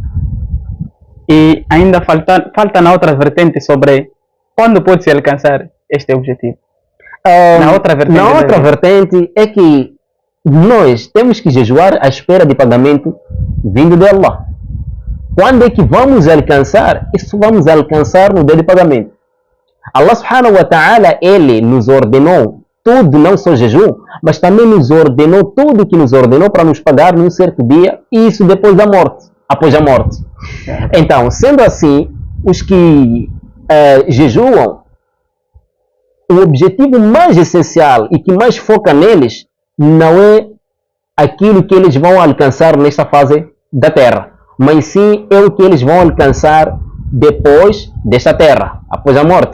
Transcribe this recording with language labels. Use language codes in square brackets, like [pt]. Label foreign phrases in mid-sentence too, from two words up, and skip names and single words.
[pt] E ainda falta na outra vertente sobre quando pode se alcançar este objetivo. Na outra vertente é que nós temos que jejuar à espera de pagamento vindo de Allah. Quando é que vamos alcançar? Isso vamos alcançar no dia de pagamento. [ar] الله سبحانه وتعالى, [pt] ele nos ordenou tudo, não só jejum, mas também nos ordenou tudo que nos ordenou para nos pagar num certo dia, e isso depois da morte, após a morte. Então, sendo assim, os que jejuam, o objetivo mais essencial e que mais foca neles não é aquilo que eles vão alcançar nesta fase da Terra, mas sim é o que eles vão alcançar depois desta Terra, após a morte.